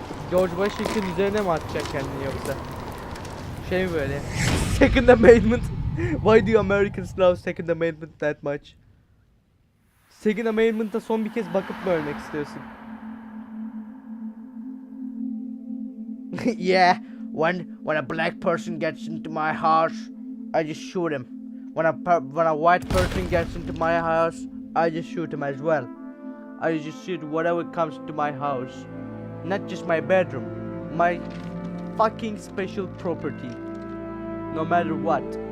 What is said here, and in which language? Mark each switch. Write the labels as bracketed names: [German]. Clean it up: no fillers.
[Turkish] George Washington üzerine mi atacak kendini yoksa? Şey mi böyle? Second Amendment. [English] Why do Americans love Second Amendment that much? [Turkish] Second Amendment'a son bir kez bakıp mı ölmek istiyorsun? [English] Yeah, when a black person gets into my house, I just shoot him. When a white person gets into my house, I just shoot him as well. I just shoot whatever comes to my house. Not just my bedroom, my fucking special property. No matter what.